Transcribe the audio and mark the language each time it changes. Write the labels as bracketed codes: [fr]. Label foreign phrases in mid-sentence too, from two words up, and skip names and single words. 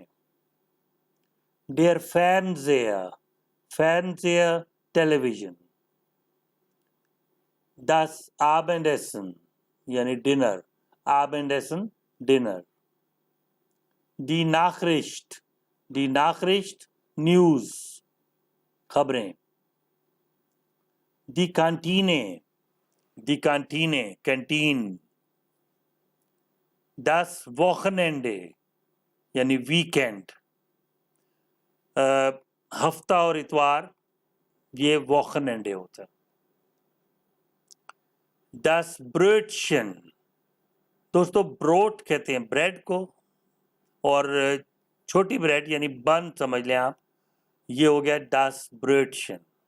[de] der Fernseher ٹیلی ویژن۔ das Abendessen [ur] یعنی ڈنر، Abendessen ڈنر۔ [de] die Nachricht [ur] نیوز خبریں۔ [de] die Kantine [ur] کینٹین۔ [de] das Wochenende [ur] یعنی ویکینڈ۔ ہفتہ اور اتوار یہ Wochenende ہوتا ہے۔ [de] das Brötchen [ur] دوستو بروٹ کہتے ہیں بریڈ کو، اور چھوٹی بریڈ یعنی بن سمجھ لیں آپ، یہ ہو گیا [de] das Brötchen۔